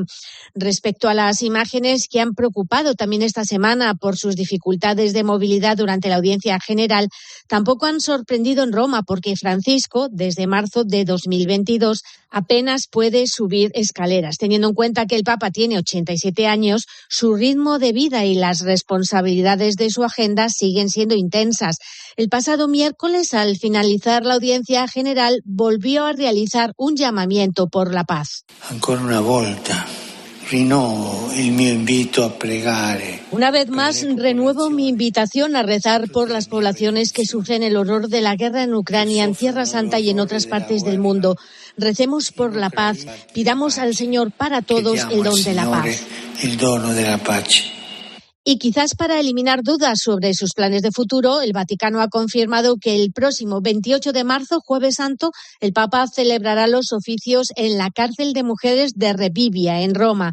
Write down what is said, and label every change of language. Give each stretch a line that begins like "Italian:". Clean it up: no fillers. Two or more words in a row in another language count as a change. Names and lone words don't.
Spanish: Respecto a las imágenes que han preocupado también esta semana por sus dificultades de movilidad durante la audiencia general, tampoco han sorprendido en Roma, porque Francisco, desde marzo de 2022, apenas puede subir escaleras. Teniendo en cuenta que el Papa tiene 87 años, su ritmo de vida y las responsabilidades de su agenda siguen siendo intensas. El pasado miércoles, al finalizar la audiencia general, volvió a realizar un llamamiento por la paz.
Italian: Ancora una volta. Rinnovo il mio invito a pregare.
Spanish: Una vez más, renuevo mi invitación a rezar por las poblaciones que sufren el horror de la guerra en Ucrania, en Tierra Santa y en otras partes del mundo. Recemos por la paz, pidamos al Señor para todos el don de la paz. El dono de la pace. Y quizás para eliminar dudas sobre sus planes de futuro, el Vaticano ha confirmado que el próximo 28 de marzo, Jueves Santo, el Papa celebrará los oficios en la cárcel de mujeres de Rebibbia, en Roma.